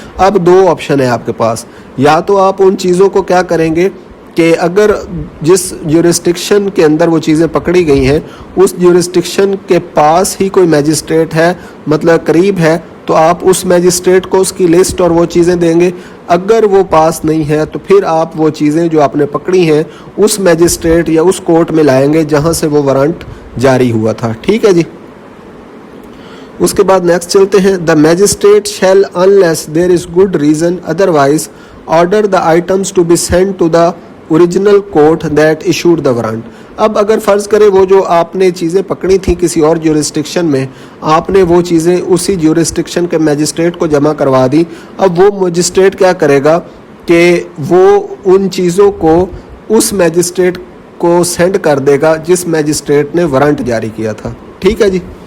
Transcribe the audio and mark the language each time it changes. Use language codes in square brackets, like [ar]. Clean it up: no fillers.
[ur] اب دو آپشن ہے آپ کے پاس، یا تو آپ ان چیزوں کو کیا کریں گے کہ اگر جس جورسڈکشن کے اندر وہ چیزیں پکڑی گئی ہیں اس جورسڈکشن کے پاس ہی کوئی میجسٹریٹ ہے، مطلب قریب ہے، تو آپ اس میجسٹریٹ کو اس کی لسٹ اور وہ چیزیں دیں گے. اگر وہ پاس نہیں ہے تو پھر آپ وہ چیزیں جو آپ نے پکڑی ہیں اس میجسٹریٹ یا اس کورٹ میں لائیں گے جہاں سے وہ وارنٹ جاری ہوا تھا. ٹھیک ہے جی. اس کے بعد نیکسٹ چلتے ہیں. [en] The magistrate shall unless there is good reason otherwise order the items to be sent to the original court that issued the warrant. [ur] اب اگر فرض کرے وہ جو آپ نے چیزیں پکڑی تھیں کسی اور جورسڈکشن میں، آپ نے وہ چیزیں اسی جورسڈکشن کے میجسٹریٹ کو جمع کروا دی. اب وہ میجسٹریٹ کیا کرے گا کہ وہ ان چیزوں کو اس میجسٹریٹ کو سینڈ کر دے گا جس میجسٹریٹ نے وارنٹ جاری کیا تھا. ٹھیک ہے جی.